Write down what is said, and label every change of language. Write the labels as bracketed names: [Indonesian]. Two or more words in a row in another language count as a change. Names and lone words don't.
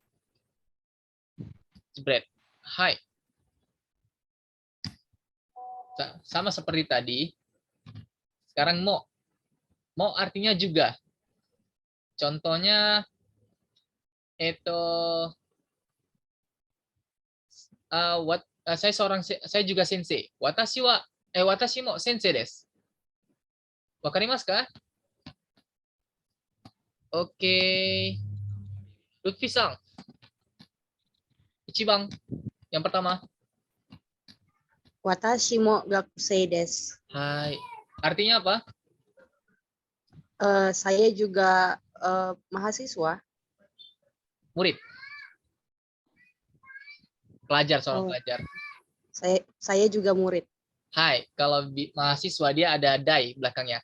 [Indonesian] Jebret. Hai. Sama seperti tadi. Sekarang mo. Mo artinya juga. Contohnya itu saya juga sensei. [Japanese] 私も先生です. わかりますか? Oke. [Indonesian] Lutfi-san. Ichiban. Yang pertama. [Japanese] 私も学生です. [Indonesian] Hai. Artinya apa? Saya juga mahasiswa. Murid. Pelajar, seorang pelajar. Saya juga murid. Hai. Kalau mahasiswa dia ada dai belakangnya.